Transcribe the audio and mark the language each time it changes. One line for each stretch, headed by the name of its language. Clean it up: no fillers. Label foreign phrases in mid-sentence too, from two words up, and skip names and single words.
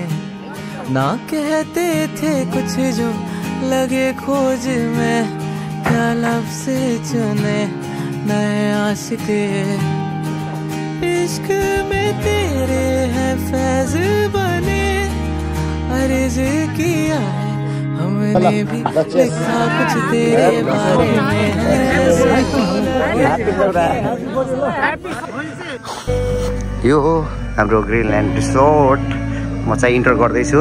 Hindi: ना कहते थे कुछ जो लगे खोज में, क्या लफ्ज़ चुने नए आशिक। इश्क में तेरे हैं फैज़ बने, अर्ज़ किया है हमने भी लिखा कुछ तेरे बारे में।
Nepali: यो हो हाम्रो ग्रिनल्यान्ड रिसोर्ट। म चाहिँ इन्टर गर्दैछु।